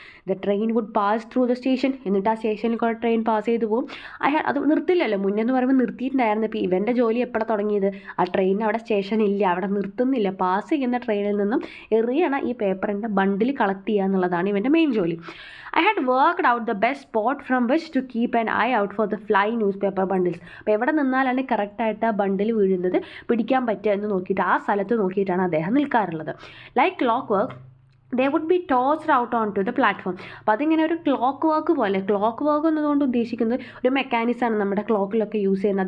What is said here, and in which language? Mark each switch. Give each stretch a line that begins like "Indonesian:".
English: The train would pass through the station.
Malayalam: എന്നിട്ട് ആ സ്റ്റേഷനിൽ കൂടെ ട്രെയിൻ പാസ് ചെയ്ത് പോകും. അത് നിർത്തില്ലല്ലോ, മുന്നെന്ന് പറയുമ്പോൾ നിർത്തിയിട്ടുണ്ടായിരുന്നു. ഇപ്പോൾ ഇവൻ്റെ ജോലി എപ്പോഴാണ് തുടങ്ങിയത്, ആ ട്രെയിൻ അവിടെ സ്റ്റേഷൻ ഇല്ല, അവിടെ നിർത്തുന്നില്ല. പാസ് ചെയ്യുന്ന ട്രെയിനിൽ നിന്നും എറിയണ ഈ പേപ്പറിൻ്റെ ബണ്ടിൽ കളക്ട് ചെയ്യുക എന്നുള്ളതാണ് ഇവൻ്റെ മെയിൻ ജോലി.
English: I had worked out the best spot from which to keep an eye out for the fly newspaper bundles.
Malayalam: അപ്പോൾ എവിടെ നിന്നാലാണ് കറക്റ്റായിട്ട് ആ ബണ്ടിൽ വീഴുന്നത് പിടിക്കാൻ പറ്റുക എന്ന് നോക്കിയിട്ട് ആ സ്ഥലത്ത് നോക്കിയിട്ടാണ് അദ്ദേഹം നിൽക്കാറുള്ളത്.
English: Like clock work they would be tossed out on to the platform.
Malayalam: അപ്പോൾ അതിങ്ങനെ ഒരു ക്ലോക്ക് വർക്ക് പോലെ, ക്ലോക്ക് വർക്ക് എന്നതുകൊണ്ട് ഉദ്ദേശിക്കുന്നത് ഒരു മെക്കാനിക്സാണ് നമ്മുടെ ക്ലോക്കിലൊക്കെ യൂസ് ചെയ്യുന്നത്.